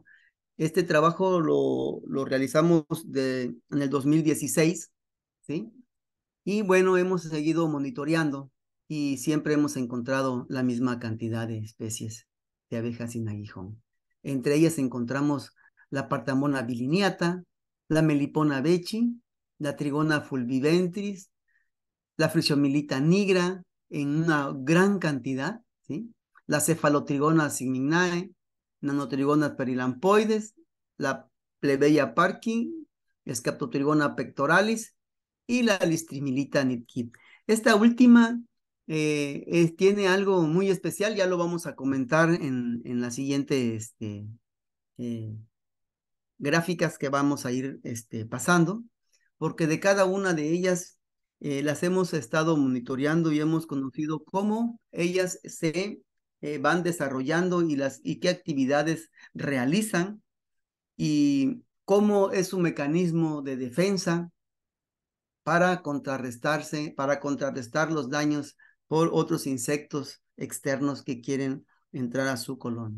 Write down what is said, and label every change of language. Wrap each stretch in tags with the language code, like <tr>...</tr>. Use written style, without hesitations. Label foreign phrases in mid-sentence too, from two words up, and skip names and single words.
<es>Este trabajo lo realizamos en el 2016, ¿sí? Y bueno, hemos seguido monitoreando y siempre hemos encontrado la misma cantidad de especies de abejas sin aguijón. Entre ellas encontramos la Partamona bilineata, la Melipona bechi, la Trigona fulviventris, la Frisiomilita nigra en una gran cantidad, ¿sí? La Cefalotrigona sigminae, Nanotrigona perilampoides, la Plebeia parkin, Scaptotrigona pectoralis y la Listrimilita nitki. Esta última tiene algo muy especial, ya lo vamos a comentar en la siguiente eh, gráficas que vamos a ir pasando, porque de cada una de ellas las hemos estado monitoreando y hemos conocido cómo ellas se van desarrollando y qué actividades realizan y cómo es su mecanismo de defensa para contrarrestar los daños por otros insectos externos que quieren entrar a su colonia.</es>